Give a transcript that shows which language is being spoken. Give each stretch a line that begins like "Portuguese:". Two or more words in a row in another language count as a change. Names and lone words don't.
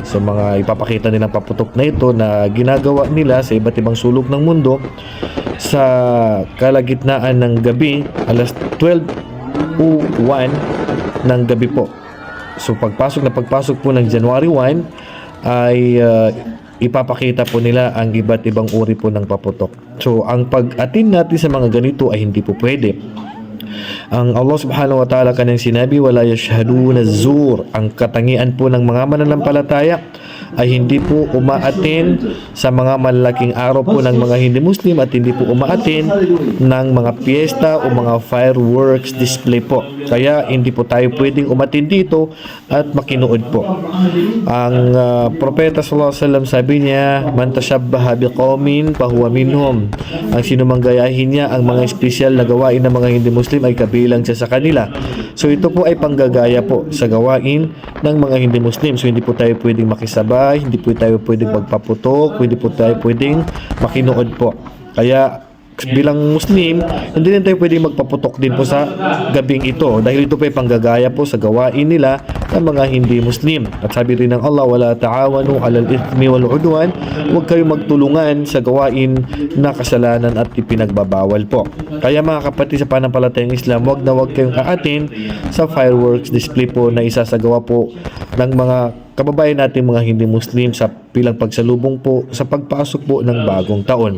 Filipino: So mga ipapakita nilang paputok na ito na ginagawa nila sa iba't ibang sulok ng mundo sa kalagitnaan ng gabi, alas 12:01 ng gabi po. So pagpasok po ng January 1 ay ipapakita po nila ang iba't ibang uri po ng paputok. So ang pag-attend natin sa mga ganito ay hindi po pwede. Ang
Arabic: الله سبحانه وتعالى
Filipino: kanyang sinabi,
Arabic: ولا يشهدون الزور.
Filipino: Ang katangian po ng mga mananampalataya ay hindi po umaatin sa mga malalaking araw po ng mga hindi Muslim, at hindi po umaatin ng mga piyesta o mga
English: fireworks display
Filipino: po. Kaya hindi po tayo pwedeng umatin dito at makinuod po. Ang propeta
Arabic: صلى الله عليه وسلم
Filipino: sabi niya,
Arabic: من تشبه بقوم فهو منهم.
Filipino: Ang sinumang gayahin niya ang mga espesyal na gawain ng mga hindi Muslim ay kabilang siya sa kanila. So ito po ay panggagaya po sa gawain ng mga hindi Muslim. So hindi po tayo pwedeng makisabay, hindi po tayo pwedeng magpaputok, hindi po tayo pwedeng makinuod po. Kaya bilang Muslim, hindi rin tayo pwedeng magpaputok din po sa gabing ito, dahil ito po ay panggagaya po sa gawain nila ng mga hindi Muslim. At sabi rin ng Allah,
Arabic: ولا تعاونوا على الإثم والعدوان.
Filipino: Huwag kayong magtulungan sa gawain na kasalanan at ipinagbabawal po. Kaya mga kapatid sa panampalatayang Islam, huwag kayong aatin sa
English: fireworks display
Filipino: po na isasagawa po ng mga kababayan natin mga hindi Muslim sa bilang pagsalubong po sa pagpasok po ng bagong taon.